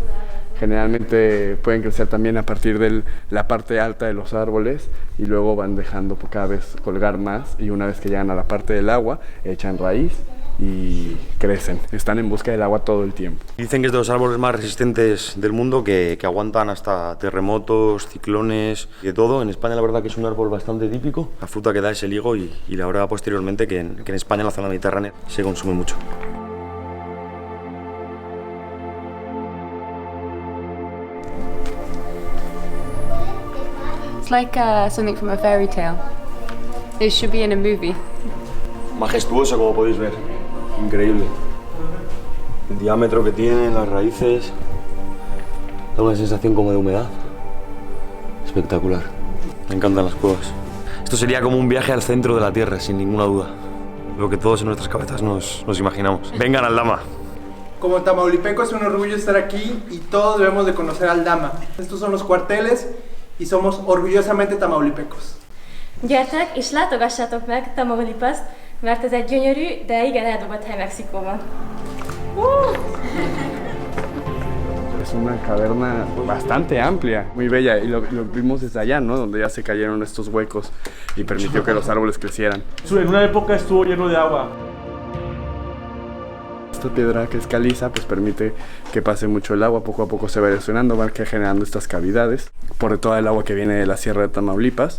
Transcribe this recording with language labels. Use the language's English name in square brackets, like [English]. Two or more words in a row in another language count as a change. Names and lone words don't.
[Spanish] Generalmente pueden crecer también a partir de la parte alta de los árboles y luego van dejando cada vez colgar más, y una vez que llegan a la parte del agua echan raíz y crecen. Están en busca del agua todo el tiempo. Dicen que es de los árboles más resistentes del mundo, que aguantan hasta terremotos, ciclones y de todo. En España la verdad que es un árbol bastante típico. La fruta que da es el higo y la verdad posteriormente que en España, en la zona mediterránea, se consume mucho. [English] It's like something from a fairy tale. It should be in a movie. [Spanish] Majestuoso, como podéis ver. Increíble. El diámetro que tienen, las raíces. Da una sensación como de humedad. Espectacular. Me encantan las cuevas. Esto sería como un viaje al centro de la Tierra, sin ninguna duda. Lo que todos en nuestras cabezas nos imaginamos. Vengan al Aldama. Como tamaulipeco es un orgullo estar aquí y todos debemos de conocer al Aldama. Estos son los cuarteles y somos orgullosamente tamaulipecos. [Hungarian] Gyertek és látogassátok meg Tamaulipast, mert ez egy gyönyörű, de igen eldugott hely Mexikóban. [Spanish] Es una caverna bastante amplia, muy bella, y lo vimos desde allá, ¿no? Donde ya se cayeron estos huecos y permitió que los árboles crecieran. En una época estuvo lleno de agua. Esta piedra que es caliza pues permite que pase mucho el agua, poco a poco se va erosionando, va generando estas cavidades por toda el agua que viene de la Sierra de Tamaulipas.